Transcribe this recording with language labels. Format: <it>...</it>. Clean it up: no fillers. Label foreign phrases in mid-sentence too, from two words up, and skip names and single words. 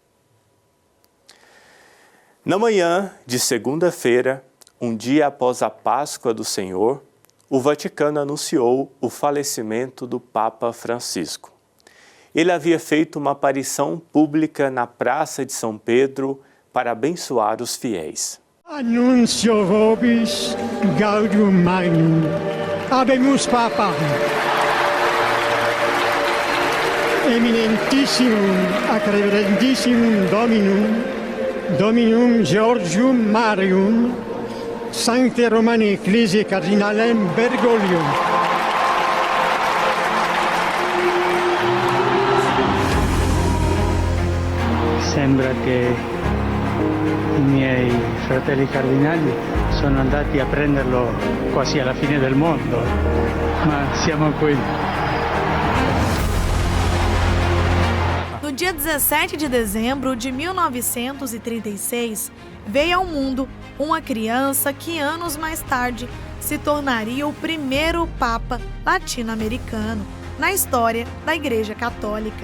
<pt>Na manhã de segunda-feira, um dia após a Páscoa do Senhor, o Vaticano anunciou o falecimento do Papa Francisco. Ele havia feito uma aparição pública na Praça de São Pedro para abençoar os fiéis.</pt> <la>Annuncio vobis gaudium magnum. Habemus Papa. Eminentissimum ac reverentissimum Dominum Georgium Marium, Sancte Romani Ecclesiae Cardinalem Bergoglio.</la> <it>Sembra che i miei fratelli cardinali sono andati a prenderlo quasi alla fine del mondo, ma siamo qui.</it> <pt>No dia 17 de dezembro de 1936, veio ao mundo uma criança que anos mais tarde se tornaria o primeiro Papa latino-americano na história da Igreja Católica.</pt>